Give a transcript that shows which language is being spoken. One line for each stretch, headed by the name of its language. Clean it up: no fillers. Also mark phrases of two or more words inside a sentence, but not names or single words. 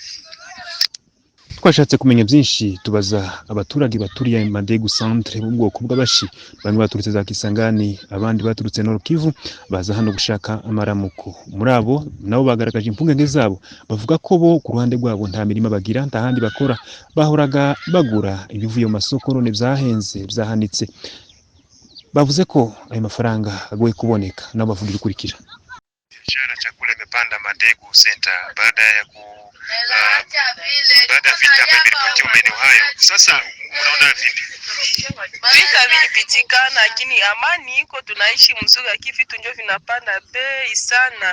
Kinyarwanda: Twashatse kumenya byinshi tubaza abaturage baturiye Madegu centre mu bwoko bw'abashi, bamwe baturutse za Kisangani, abandi baturutse Nord Kivu, baza hano gushaka amaramuko. Muri abo nabo bagaragaje impungenge zabo, bavuga ko bo ku ruhande rwabo nta mirima bagira, nta handi bakora, bahoraga bagura ibivuye mu masoko none byahenze byahanitse. Bavuze ko ayo mafaranga agoye kuboneka. Nabo bavuga ikurikira.
Swahili: Biashara chakula imepanda Madegu center baada ya vita ambavyo vilipotea maeneo hayo. Sasa unaona vipi? Vita vilipitikana lakini amani iko, tunaishi mzuri, lakini vitu ndio vinapanda bei sana.